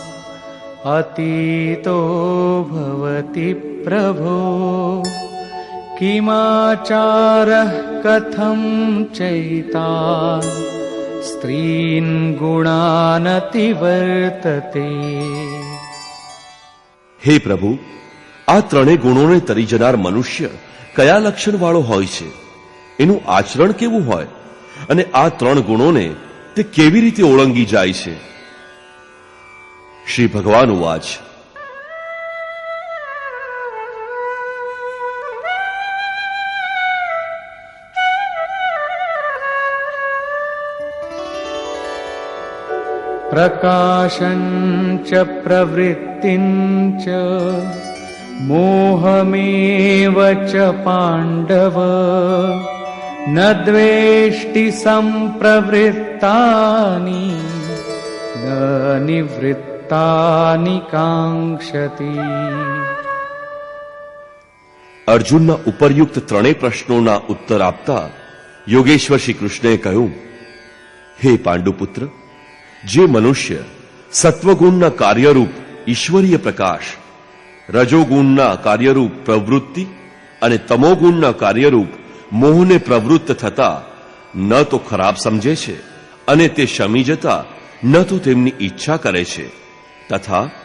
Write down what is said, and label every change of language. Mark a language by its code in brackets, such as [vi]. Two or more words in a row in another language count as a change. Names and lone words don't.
[sa] अतीतो भवति प्रभो किमाचारः कथं चैतान् स्त्रीन् गुणानतिवर्तते. [gu] હે પ્રભુ, આ 3 ગુણોને તરી જનાર મનુષ્ય કયા લક્ષણ વાળો હોય છે, એનું આચરણ કેવું હોય અને આ 3 ગુણોને તે કેવી રીતે ઓળંગી જાય છે? [sa] श्री भगवान उवाच, प्रकाशं च प्रवृत्तिं च मोहमेव च पाण्डव न द्वेष्टि संप्रवृत्तानि न निवृत्तानि कांक्षति. [gu] અર્જુનના ઉપરયુક્ત 3 પ્રશ્નોના ઉત્તર આપતા યોગેશ્વર શ્રી કૃષ્ણએ કહ્યું, હે પાંડુપુત્ર, જે મનુષ્ય સત્વગુણના કાર્યરૂપ ઈશ્વરીય પ્રકાશ, રજોગુણના કાર્યરૂપ પ્રવૃત્તિ અને તમોગુણના કાર્યરૂપ મોહને પ્રવૃત્ત થતા ન તો ખરાબ સમજે છે અને તે શમી જતા ન તો તેમની ઈચ્છા કરે છે, તથા